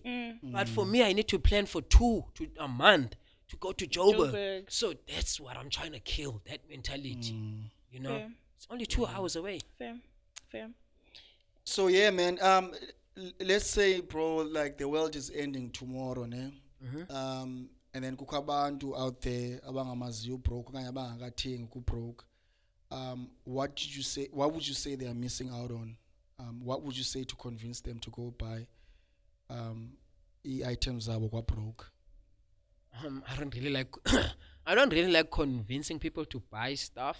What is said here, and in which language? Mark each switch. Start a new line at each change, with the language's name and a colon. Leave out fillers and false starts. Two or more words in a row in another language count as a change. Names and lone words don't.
English: But for me, I need to plan for a month to go to Joburg. Joburg. So that's what I'm trying to kill, that mentality. You know, Fair. it's only 2 hours away. Fair. So yeah, man. Let's say, bro, like the world is ending tomorrow, ne? And then
Xhosa: kukho abantu
English: out there
Xhosa: abangamaziyo broke okanye abangakathengi ku broke.
English: What would you say they are missing out on? What would you say to convince them to go buy items
Xhosa: zabo kwa
English: broke? I don't really like I don't really like convincing people to buy stuff.